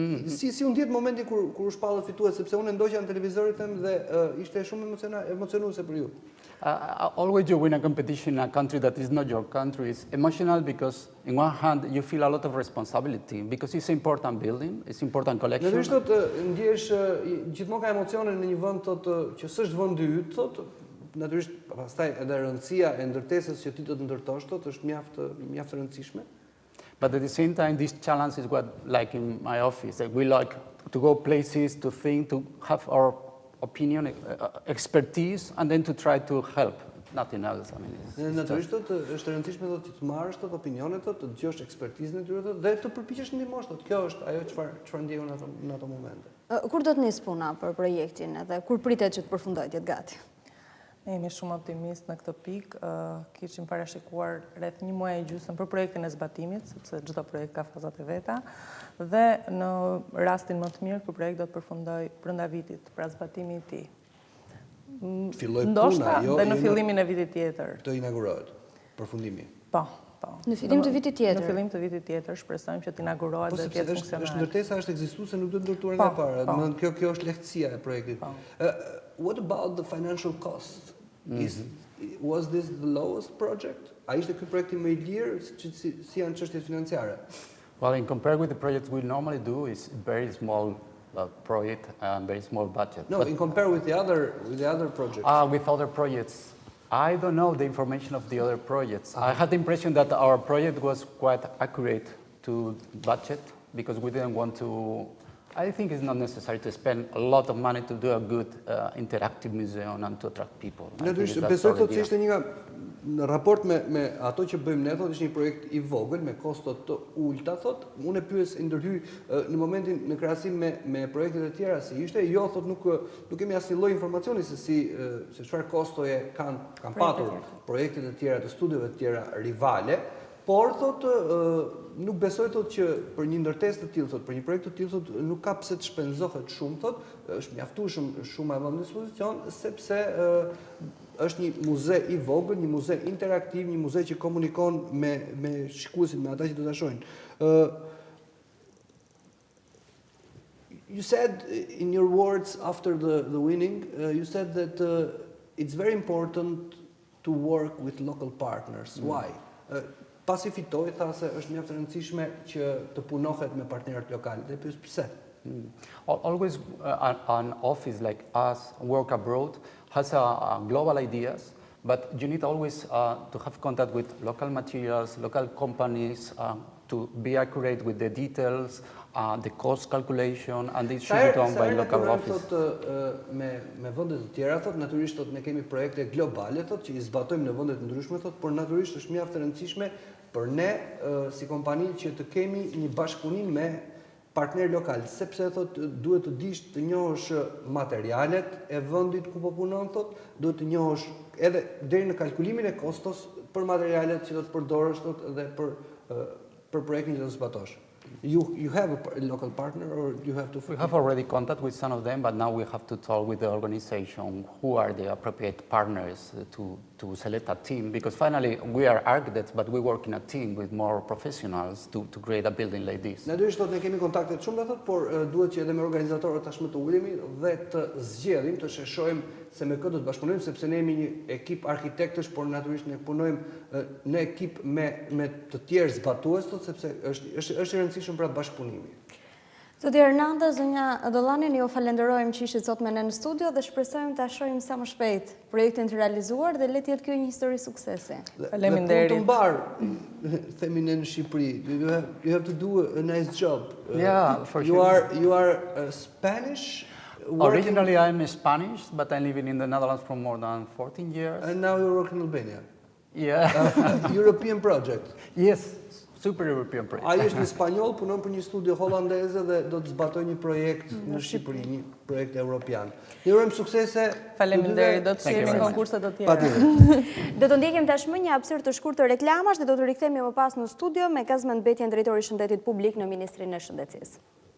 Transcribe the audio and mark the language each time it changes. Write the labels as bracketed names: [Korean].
[Albanian] Si u ndjet momenti kur u shpallët fitues, sepse unë ndoqja në televizorin tim dhe ishte shumë emocionuese për ju. [English] Always you win a competition in a country that is not your country is emotional because in one hand you feel a lot of responsibility because it's an important building, it's important collection. [Albanian] Natyrisht ndjesh gjithmonë ka emocione në një vend që s'është vendi yt, natyrisht pastaj edhe rëndësia e ndërtesës që ti do të ndërtosh është mjaft rëndësishme. [English] But at the same time, this challenge is what, like in my office, like we like to go places, to think, to have our opinion, expertise, and then to try to help. Nothing else. I mean, [Albanian] natyrisht është rëndësishme që të marrësh opinionet, të dëgjosh ekspertizën e tyre dhe të përpiqesh ndihmosh. Kjo është ajo çfarë ndjej unë në ato momente. Kur do të nis puna për projektin dhe kur pritet që të përfundojë, të jetë gati? Ne jemi shumë optimist në këtë pikë, kishim parashikuar rreth 1 muaj e gjysmë për projektin e zbatimit, sepse çdo projekt ka fazat e veta, dhe në rastin më të mirë ky projekt do të përfundojë brenda vitit, pra zbatimi i tij. Filloj puna, ndoshta dhe në fillimin e vitit tjetër. Të inaugurohet, përfundimi. Po. Në fillim të vitit tjetër. Në fillim të vitit tjetër shpresojmë që të inaugurohet dhe të jetë funksionale. Është ndërtesa është ekzistuese, nuk do të ndërtuar nga para. Kjo është lehtësia e projektit. [English] What about the financial cost? Was this the lowest project? [Albanian] A ishte ky projekti më I lirë si janë çështjet financiare? [English] Well, in compared with the projects we normally do, is very small project and very small budget. No, in compare with the other projects. With other projects, I don't know the information of the other projects. I had the impression that our project was quite accurate to budget because we didn't want to. I think it's not necessary to spend a lot of money to do a good interactive museum and to attract people. [Albanian] Natyrisht, besoj se ishte një në raport me ato që bëjmë ne, ishte një projekt I vogël me kosto të ulta, unë e pyes ndërhyj në momentin në krahasim me projektet e tjera si ishte, jo nuk kemi asnjë lloj informacioni se çfarë kostoje kanë patur projektet e tjera të studiove të tjera rivale. Por nuk besoj që për një ndërtesë të tillë, për një projekt të tillë nuk ka pse të shpenzohet shumë, është mjaftueshëm shumë e vënë në dispozicion sepse është një muze I vogël, një muze interaktiv, një muze që komunikon me shikuesit, me ata që do ta shohin. [English] You said in your words after the winning, you said that it's very important to work with local partners. Why? [Albanian] Pasi fitoi, tha se është mjaft e rëndësishme që të punohet me partnerët lokalë. Dhe pyes pse? [English] Always an office like us, work abroad, has global ideas, but you need always to have contact with local materials, local companies, to be accurate with the details, the cost calculation, and this should be done by local office. [Albanian] Me vende të tjera, natyrisht ne kemi projekte globale, që I zbatojmë në vende të ndryshme, por natyrisht është mjaft e rëndësishme për ne si kompani që të kemi një bashkëpunim me partner lokal, sepse duhet të dish të njohësh materialet e vendit ku po punon, duhet të njohësh edhe deri në kalkulimin e kostos për materialet që do të përdorësh dhe për projektin që do të zbatosh. [English] You have a local partner or you have to... We have already contact with some of them, but now we have to talk with the organization who are the appropriate partners to select a team, because finally we are architects, but we work in a team with more professionals to create a building like this. [Albanian] Natyrisht ne kemi kontakte shumë, por duhet që edhe me organizatorët tashmë të ulemi dhe të zgjedhim, të sheshojmë se me këtë do të bashkëpunojmë, sepse ne jemi një ekip arkitektësh, por natyrisht ne punojmë në ekip me të tjerë zbatues, sepse është I rëndësishëm për atë bashkëpunimi. Zoti Hernandez, zonja Dollani, ne ju falenderojmë që ishit sot me ne në studio dhe shpresojmë ta shohim sa më shpejt projektin të realizuar dhe le të jetë kjo një histori suksesi. Faleminderit. Të mbar, themi ne në Shqipëri. [English] You have to do a nice job. Yeah, for sure. You are Spanish. Originally I'm Spanish, but I'm living in the Netherlands for more than 14 years. And now you work in Albania. Yeah. European project. Yes, super European project. [Albanian] Ai është një spanjoll, punon për një studio holandeze dhe do të zbatoj një projekt në Shqipëri, një projekt evropian. Ne urojmë suksese. Faleminderit, do të shihemi në konkurse të tjera. Do të ndjekim tashmë një hapësirë të shkurtër reklamash dhe do të rikthehemi më pas në studio me kazmendbetjen drejtori i Shëndetit Publik në Ministrinë e Shëndetësisë.